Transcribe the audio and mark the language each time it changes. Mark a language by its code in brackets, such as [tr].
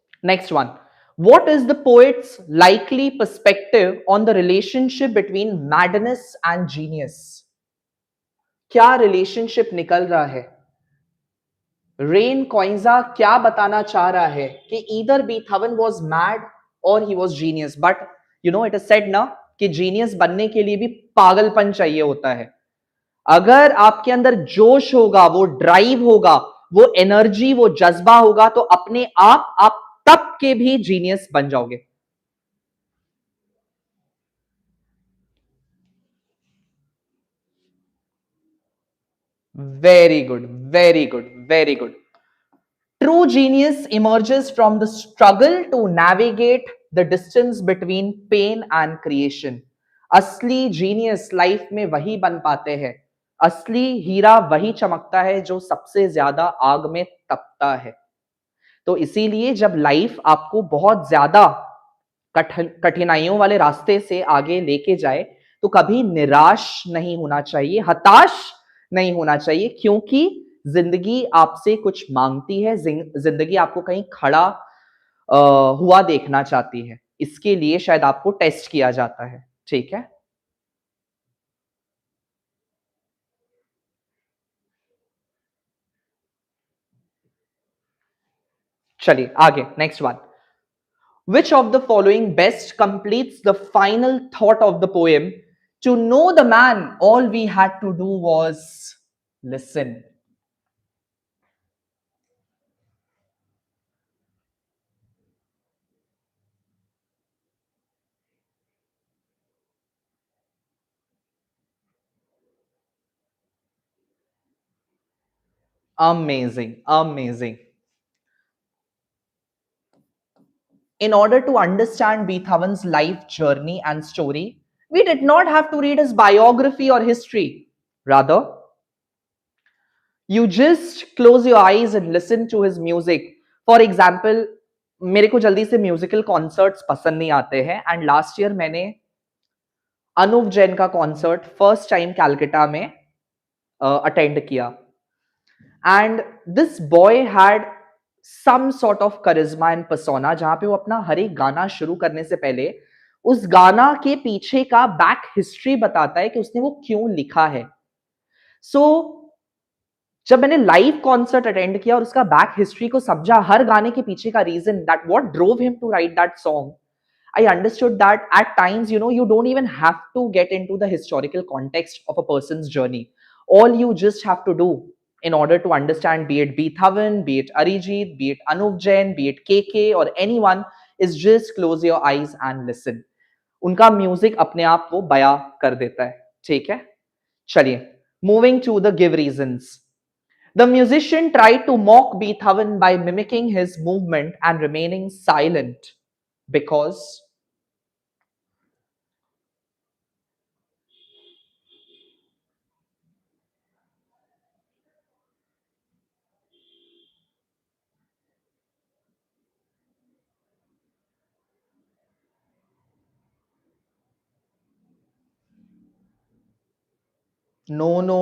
[en] Next one, what is the poet's likely perspective on the relationship between madness and genius? [hi] क्या relationship निकल रहा है? Rain कॉइंजा क्या बताना चाह रहा है कि ईदर बीथोवन वाज मैड और he was genius, [en] but you know it is said [hi] ना कि जीनियस बनने के लिए भी पागलपन चाहिए होता है। अगर आपके अंदर जोश होगा, वो ड्राइव होगा, वो एनर्जी, वो जज्बा होगा, तो अपने आप तब के भी जीनियस बन जाओगे। [en] Very good, very good, very good. True genius emerges from the struggle to navigate the distance between pain and creation. [hi] असली जीनियस लाइफ में वही बन पाते हैं, असली हीरा वही चमकता है जो सबसे ज्यादा आग में तपता है। तो इसीलिए जब लाइफ आपको बहुत ज्यादा कठिनाइयों वाले रास्ते से आगे लेके जाए, तो कभी निराश नहीं होना चाहिए, हताश नहीं होना चाहिए, क्योंकि जिंदगी आपसे कुछ मांगती है, जिंदगी आपको कहीं खड़ा हुआ देखना चाहती है, इसके लिए शायद आपको टेस्ट किया जाता है। ठीक है, चलिए आगे, next one. [en] Which of the following best completes the final thought of the poem? To know the man, all we had to do was listen. Amazing, amazing. In order to understand Beethoven's life journey and story, we did not have to read his biography or history. Rather, you just close your eyes and listen to his music. For example, [hi] मेरे को जल्दी से musical concerts पसंद नहीं आते हैं, and last year मैंने अनुव जैन का कॉन्सर्ट फर्स्ट टाइम कैलकाटा में अटेंड किया, [en] and this boy had some sort of करिश्मा and persona, [hi] जहां पे वो अपना हर एक गाना शुरू करने से पहले उस गाना के पीछे का बैक हिस्ट्री बताता है कि उसने वो क्यों लिखा है। सो जब मैंने लाइव कॉन्सर्ट अटेंड किया और उसका बैक हिस्ट्री को समझा, हर गाने के पीछे का [en] Reason, that what drove him to write that song, I understood that at times, you don't even have to get into the historical context of a person's journey. All you just have to do in order to understand, be it Beethoven, be it Arijit, be it Anup Jain, be it KK or anyone, is just close your eyes and listen. [hi] उनका music अपने आप वो बया कर देता है. ठीक है, चलिए, [en] moving to the give reasons. The musician tried to mock Beethoven by mimicking his movement and remaining silent because no.